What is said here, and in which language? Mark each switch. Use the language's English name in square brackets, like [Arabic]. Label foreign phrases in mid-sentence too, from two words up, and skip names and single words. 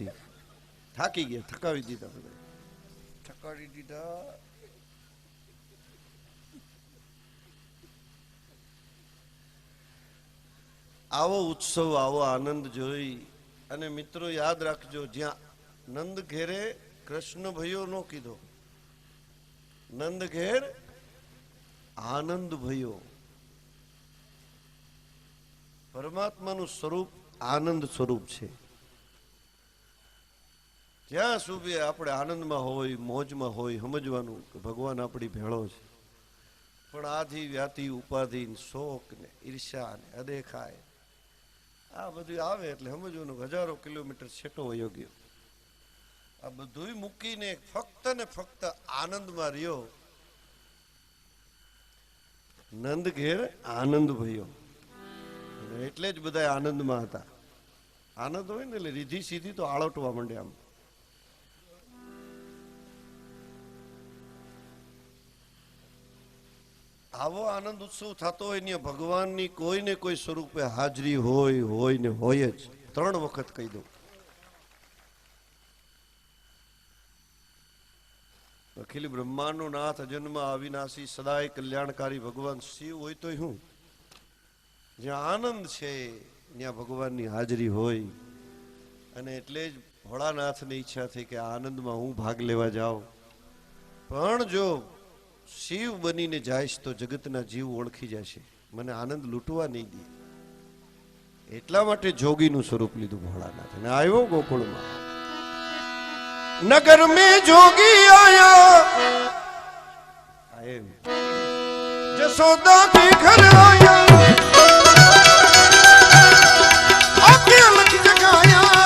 [Gujarati] થાકી ગયા, થકાવી દીધા, બધા થકાવી દીધા। આવો ઉત્સવ, આવો આનંદ જોઈ અને મિત્રો યાદ રાખજો, જ્યાં [Hindi] नंद घेरे कृष्ण भयो नो कीधो, नंद घेर आनंद भयो। [Gujarati] પરમાત્મા નુ સ્વરૂપ આનંદ સ્વરૂપ છે। જ્યાં સુધી આપણે આનંદ માં હોય, મોજ માં હોય, સમજવાનું કે ભગવાન આપણી ભેળો છે। પણ આધિ વ્યાધિ ઉપાધિ શોક ને ઈર્ષ્યા ને અદેખાઈ આ બધું આવે એટલે સમજવાનું હજારો કિલોમીટર છેટો વયો ગયો। આ બધુંય મૂકીને ફક્ત ને ફક્ત આનંદ માં રહ્યો। [Hindi] नंद घेर आनंद भयो [Gujarati] એટલે જ બધા આનંદમાં હતા। આનંદ હોય ને એટલે રીધી સીધી તો આળોટવા માંડે। આમ આવો આનંદ ઉત્સવ થતો હોય ને ભગવાનની કોઈ ને કોઈ સ્વરૂપે હાજરી હોય ને હોય જ। 3 વખત કહી દઉં। અખિલ બ્રહ્માંડ નાથ અજન્મ અવિનાશી સદાય કલ્યાણકારી ભગવાન શિવ હોય તો હું, જ્યાં આનંદ છે ત્યાં ભગવાન ની હાજરી હોય। અને એટલે જ ભોળાનાથ ને ઇચ્છા થી કે આનંદ માં હું ભાગ લેવા જાઉં, પણ જો શિવ બનીને જઈશ તો જગતના જીવ ઓળખી જશે, મને આનંદ લૂંટવા નહીં દે। એટલા માટે જોગીનું સ્વરૂપ લીધું ભોળાનાથ ને આવ્યો ગોકુળમાં। [Hindi] नगर में जोगी आया जसोदा के घर आया, आके अलग जगाया।